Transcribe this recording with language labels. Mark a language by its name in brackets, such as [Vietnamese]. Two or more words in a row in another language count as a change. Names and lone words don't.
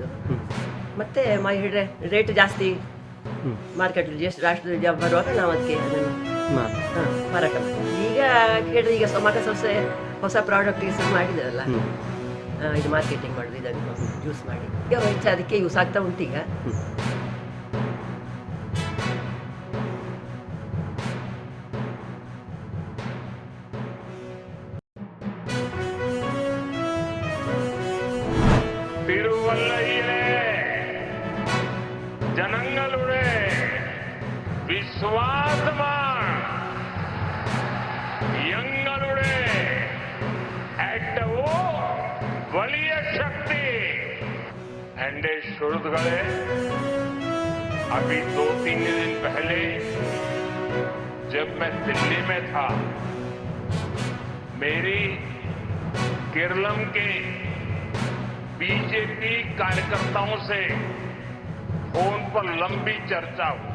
[Kannada] ಮತ್ತೆ ಹಿಡ್ರೆ ರೇಟ್ ಜಾಸ್ತಿ ಮಾರ್ಕೆಟಲ್ಲಿ ಜಾಸ್ತಿ ಬರುವಾಗ ನಾವು ಅದಕ್ಕೆ ಅದನ್ನು ಮಾರಾಟ ಮಾಡಿ. ಈಗ ಹೇಳಿದ್ರೆ ಈಗ ಮಗ ಸೊಸೆ ಹೊಸ ಪ್ರಾಡಕ್ಟ್ ಯೂಸ್ ಮಾಡಿದಾರಲ್ಲ, ಇದು ಮಾರ್ಕೆಟಿಂಗ್ ಮಾಡೋದು, ಇದನ್ನು ಜ್ಯೂಸ್ ಮಾಡಿ ಈಗ ಹೆಚ್ಚು ಅದಕ್ಕೆ ಯೂಸ್ ಆಗ್ತಾ ಉಂಟು ಈಗ. [Malayalam] തിരുവല്ലയിലെ ജനങ്ങളുടെ വിശ്വാസമാണ് ഞങ്ങളുടെ ഏറ്റവും വലിയ ശക്തി. എന്റെ സുഹൃത്തുക്കളെ, [Hindi] अभी 2-3 दिन पहले जब मैं दिल्ली में था, मेरी केरलम के बीजेपी कार्यकर्ताओं से फोन पर लंबी चर्चा हुई।